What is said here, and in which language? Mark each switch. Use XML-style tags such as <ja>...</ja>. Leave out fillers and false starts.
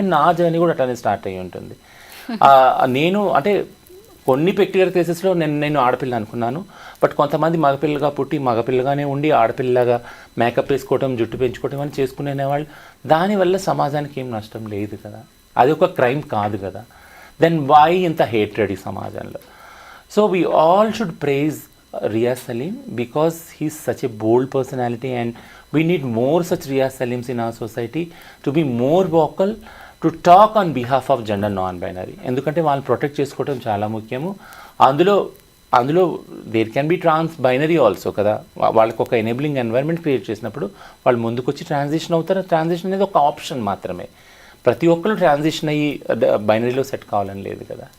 <te>Even నా journey కూడా అట్లానే స్టార్ట్ అయ్యి ఉంటుంది. నేను అంటే కొన్ని పెక్యులర్ కేసెస్లో నేను ఆడపిల్ల అనుకున్నాను, బట్ కొంతమంది మగపిల్లగా పుట్టి మగపిల్లగానే ఉండి ఆడపిల్లగా మేకప్ వేసుకోవటం, జుట్టు పెంచుకోవటం అని చేసుకునేవాళ్ళు. దానివల్ల సమాజానికి ఏం నష్టం లేదు కదా, అది ఒక క్రైమ్ కాదు కదా.</te> <en>then why</en> <te>ఇంత హేట్రెడ్ ఈ సమాజంలో?</te> <en>So we all should praise Riaz Salim because he's such a bold personality and we need more such Riaz Salims in our society to be more vocal, to talk on behalf of gender non-binary.</en> <te>ఎందుకంటే వాళ్ళని protect చేసుకోవడం చాలా ముఖ్యము. అందులో</te> <en>there can be trans binary also</en> <te>కదా. వాళ్ళకి ఒక enabling environment create చేసినప్పుడు వాళ్ళు ముందుకొచ్చి ట్రాన్సిషన్ అవుతారు. ట్రాన్సిషన్ అనేది ఒక ఆప్షన్ మాత్రమే. ప్రతి ఒక్కరు ట్రాన్సిషన్ అయ్యి బైనరీలో సెట్ కావాలని లేదు కదా.</te>